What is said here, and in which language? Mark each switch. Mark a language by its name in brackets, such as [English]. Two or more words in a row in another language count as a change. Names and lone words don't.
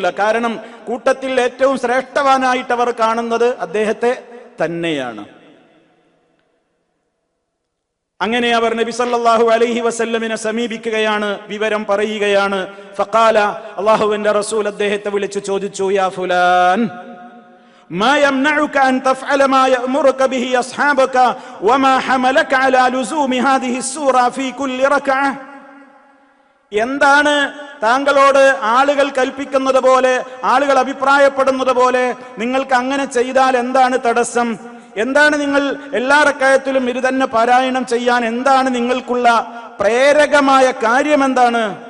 [Malayalam] കാരണം കൂട്ടത്തിൽ ഏറ്റവും ശ്രേഷ്ഠവാനായിട്ട് അവർ കാണുന്നത് അദ്ദേഹത്തെ തന്നെയാണ്. അങ്ങനെ അവർ നബി [Arabic] صلى الله عليه وسلم [Malayalam] സമീപിക്കുകയാണ്, വിവരം പറയുകയാണ്. ഫഖാല, അല്ലാഹുവിന്റെ റസൂൽ അദ്ദേഹത്തെ വിളിച്ചു ചോദിച്ചു, [Arabic] يا فلان, ما يمنعك أن تفعل ما يأمرك به أصحابك وما حملك على لزوم هذه السورة في كل ركعة, [Malayalam] എന്താണ് താങ്കളോട് ആളുകൾ കൽപ്പിക്കുന്നത് പോലെ, ആളുകൾ അഭിപ്രായപ്പെടുന്നത് പോലെ നിങ്ങൾക്ക് അങ്ങനെ ചെയ്താൽ എന്താണ് തടസ്സം? എന്താണ് നിങ്ങൾ എല്ലാ റക്അത്തിലും ഇത് തന്നെ പാരായണം ചെയ്യാൻ എന്താണ് നിങ്ങൾക്കുള്ള പ്രേരകമായ കാര്യം എന്താണ്?